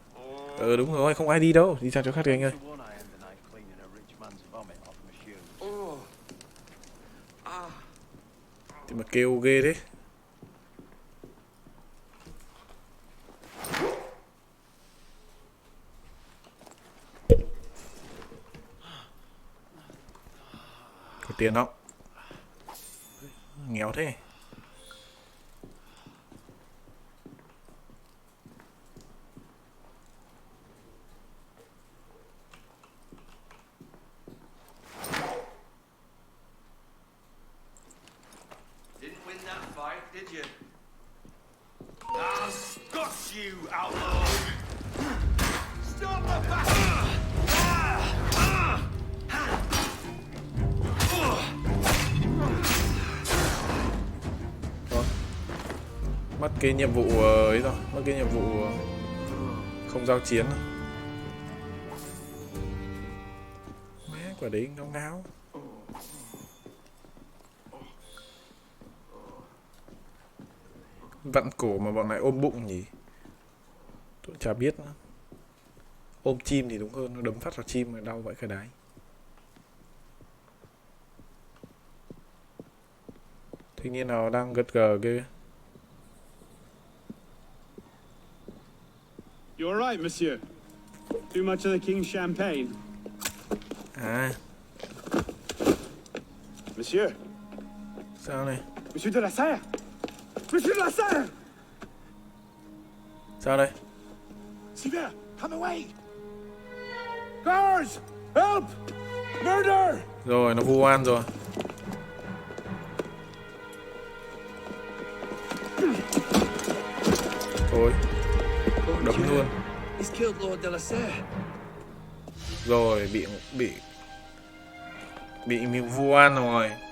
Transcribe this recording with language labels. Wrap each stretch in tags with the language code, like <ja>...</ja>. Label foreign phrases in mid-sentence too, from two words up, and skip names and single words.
<vi>Đúng rồi, không ai đi đâu. Đi ra chỗ khác đi anh ơi. Thì mà kêu ghê thế. Có tiền không? Nghèo thế.</vi> <en>Didn't win that fight, did you? I've got you, outlaw! Stop the back!</en> <vi>Mất cái nhiệm vụ ấy rồi, mất cái nhiệm vụ không giao chiến rồi. Mẹ quả đấy ngáo ngáo. Vặn cổ mà bọn này ôm bụng nhỉ? Tôi chả biết nữa. Ôm chim thì đúng hơn, nó đấm phát vào chim mà đau vậy cái đái. Thanh niên nào đang gật gờ kia.</vi> <en>You all right, monsieur? Too much of the king's champagne? À. Monsieur?</en> <vi>Sao này?</vi> <en>Monsieur de la Serre? Monsieur de la Serre!</en> <vi>Sao đây?</vi> <en>Sivir, come away! Guards! Help! Murder!</en> <vi>Rồi, nó vu oan rồi. Thôi, đấm luôn.</vi> <en>He's killed Lord de la Serre.</en> <vi>Rồi, bị vu oan rồi.</vi>